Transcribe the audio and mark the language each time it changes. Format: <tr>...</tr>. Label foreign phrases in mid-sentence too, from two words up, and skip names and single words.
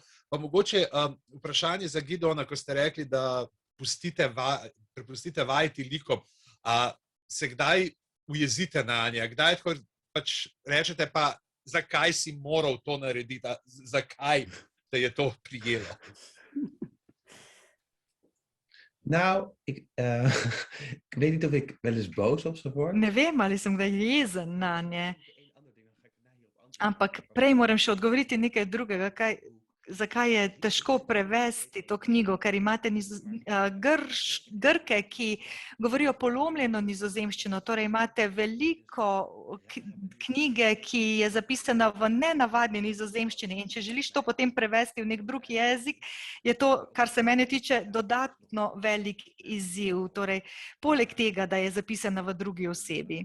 <sl>Pa mogoče vprašanje za Gideona, ko ste rekli, da prepustite vajeti likom, se kdaj ujezite na nje, kdaj tako pač rečete pa, zakaj si moral to narediti, zakaj te je to prijelo?</sl> <nl>Nou, ik weet niet of ik wel eens boos op ze word.</nl> <sl>Ne vem, ali sem kdaj jezen na nje. Ampak prej moram še odgovoriti nekaj drugega, zakaj je težko prevesti to knjigo, ker imate Grke, ki govorijo polomljeno nizozemščino, torej imate veliko knjige, ki je zapisana v nenavadni nizozemščini in če želiš to potem prevesti v nek drug jezik, je to, kar se mene tiče, dodatno velik izziv, torej poleg tega, da je zapisana v drugi osebi.</sl>